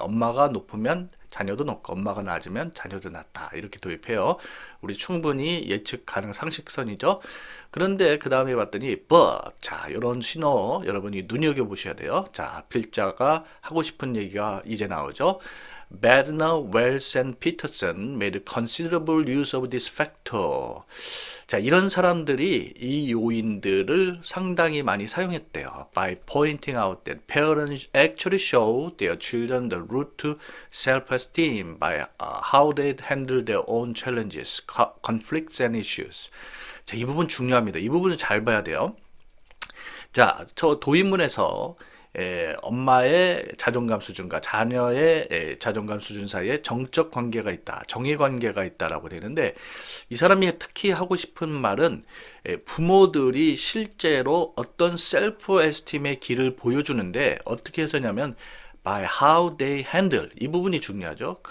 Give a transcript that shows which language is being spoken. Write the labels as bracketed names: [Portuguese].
[Korean] 엄마가 높으면 자녀도 높고 엄마가 낮으면 자녀도 낮다. 이렇게 도입해요. 우리 충분히 예측 가능 상식선이죠. 그런데 그 다음에 봤더니 but, 자, 이런 신호 여러분이 눈여겨보셔야 돼요. 자, 필자가 하고 싶은 얘기가 이제 나오죠. [English] Bednar, Wells and Peterson made considerable use of this factor. [Korean] 자, 이런 사람들이 이 요인들을 상당히 많이 사용했대요. [English] By pointing out that parents actually show their children the route to self-esteem by how they handle their own challenges, conflicts and issues. [Korean] 자, 이 부분 중요합니다. 이 부분을 잘 봐야 돼요. 자, 저 도입문에서 엄마의 자존감 수준과 자녀의 자존감 수준 사이에 정적 관계가 있다, 정의 관계가 있다라고 되는데 이 사람이 특히 하고 싶은 말은 부모들이 실제로 어떤 셀프 에스팀의 길을 보여주는데 어떻게 해서냐면 [English] by how they handle, [Korean] 이 부분이 중요하죠.